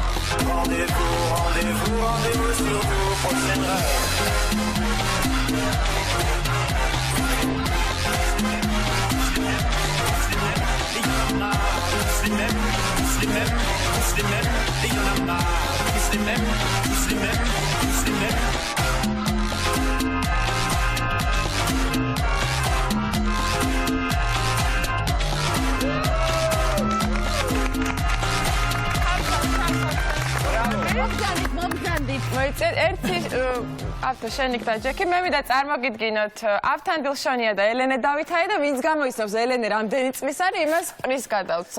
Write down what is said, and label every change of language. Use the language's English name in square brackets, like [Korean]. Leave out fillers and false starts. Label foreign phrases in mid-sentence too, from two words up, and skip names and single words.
[French] Rendez-vous, rendez-vous, rendez-vous surtout au prochain rêve. Les mêmes, tous les mêmes, tous les mêmes, et y'en a marre. Tous les mêmes, tous les mêmes, tous les mêmes. [Georgian] ერთი ავთო შენი და ჯეკი მე მინდა წარმოგიდგინოთ ავთანდილშონია და ელენე დავითაი და ვინც გამოიცნობს ელენე რამდენი წლის არის იმას პრის გადავცე.